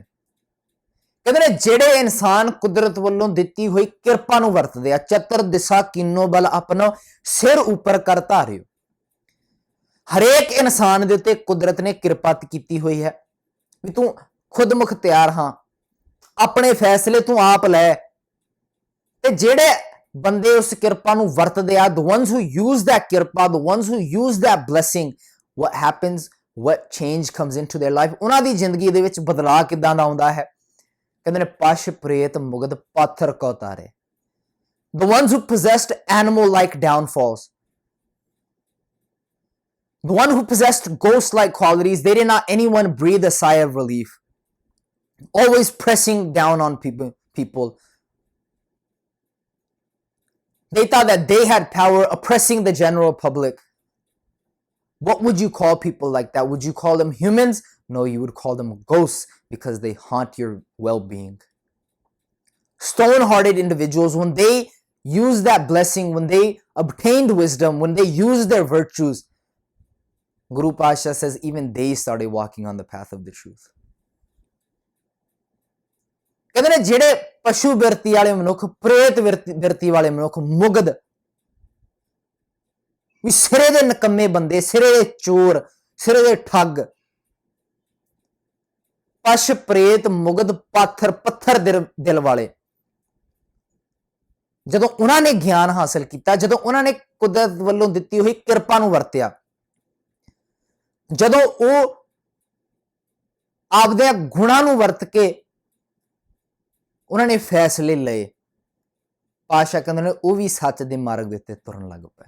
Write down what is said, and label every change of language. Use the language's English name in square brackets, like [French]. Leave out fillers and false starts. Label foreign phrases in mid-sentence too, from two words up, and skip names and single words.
[Punjabi] ਕਹਿੰਦੇ ਨੇ ਜਿਹੜੇ ਇਨਸਾਨ ਕੁਦਰਤ ਵੱਲੋਂ ਦਿੱਤੀ ਹੋਈ ਕਿਰਪਾ ਨੂੰ ਵਰਤਦੇ ਆ, ਚਤਰ ਦਿਸ਼ਾ ਕੀਨੋ ਬਲ ਆਪਣਾ ਸਿਰ ਉੱਪਰ ਕਰ ਧਾਰਿਓ। ਹਰੇਕ ਇਨਸਾਨ ਦੇ ਉੱਤੇ ਕੁਦਰਤ ਨੇ ਕਿਰਪਾ ਕੀਤੀ ਹੋਈ ਹੈ ਵੀ ਤੂੰ ਖੁਦ ਮੁਖਤਿਆਰ ਹਾਂ, ਆਪਣੇ ਫੈਸਲੇ ਤੂੰ ਆਪ ਲੈ। ਤੇ ਜਿਹੜੇ ਬੰਦੇ ਉਸ ਕਿਰਪਾ ਨੂੰ ਵਰਤਦੇ ਆ, [English] the ones who use that ਕਿਰਪਾ, the ones who use that blessing, what happens, what change comes into their life, [Punjabi] ਉਹਨਾਂ ਦੀ ਜ਼ਿੰਦਗੀ ਦੇ ਵਿੱਚ ਬਦਲਾਅ ਕਿੱਦਾਂ ਦਾ ਆਉਂਦਾ ਹੈ। ਕਹਿੰਦੇ ਨੇ ਪਸ਼ ਪ੍ਰੇਤ ਮੁਗਧ ਪਾਥਰ ਕੋ ਤਾਰੇ, [English] the ones who possessed animal like downfalls, the one who possessed ghost like qualities, they did not anyone breathe a sigh of relief, always pressing down on people. They thought that they had power, oppressing the general public. What would you call people like that? Would you call them humans? No, you would call them ghosts because they haunt your well-being. Stone-hearted individuals, when they used that blessing, when they obtained wisdom, when they used their virtues, Guru Pasha says even they started walking on the path of the truth. [Punjabi] ਕਹਿੰਦੇ ਨੇ ਜਿਹੜੇ ਪਸ਼ੂ ਬਿਰਤੀ ਵਾਲੇ ਮਨੁੱਖ, ਪ੍ਰੇਤ ਬਿਰਤੀ ਵਾਲੇ ਮਨੁੱਖ, ਮੁਗਧ ਵੀ ਸਿਰੇ ਦੇ ਨਕੰਮੇ ਬੰਦੇ, ਸਿਰੇ ਦੇ ਚੋਰ, ਸਿਰੇ ਦੇ ਠੱਗ, ਪਸ਼ ਪ੍ਰੇਤ ਮੁਗਧ ਪੱਥਰ ਦਿਲ ਵਾਲੇ, ਜਦੋਂ ਉਹਨਾਂ ਨੇ ਗਿਆਨ ਹਾਸਲ ਕੀਤਾ, ਜਦੋਂ ਉਹਨਾਂ ਨੇ ਕੁਦਰਤ ਵੱਲੋਂ ਦਿੱਤੀ ਹੋਈ ਕਿਰਪਾ ਨੂੰ ਵਰਤਿਆ, ਜਦੋਂ ਉਹ ਆਪਦੇ ਗੁਣਾਂ ਨੂੰ ਵਰਤ ਕੇ ਉਹਨਾਂ ਨੇ ਫੈਸਲੇ ਲਏ, ਪਾਸ਼ਾ ਕਹਿੰਦੇ ਨੇ ਉਹ ਵੀ ਸੱਚ ਦੇ ਮਾਰਗ ਦੇ ਉੱਤੇ ਤੁਰਨ ਲੱਗ ਪਏ।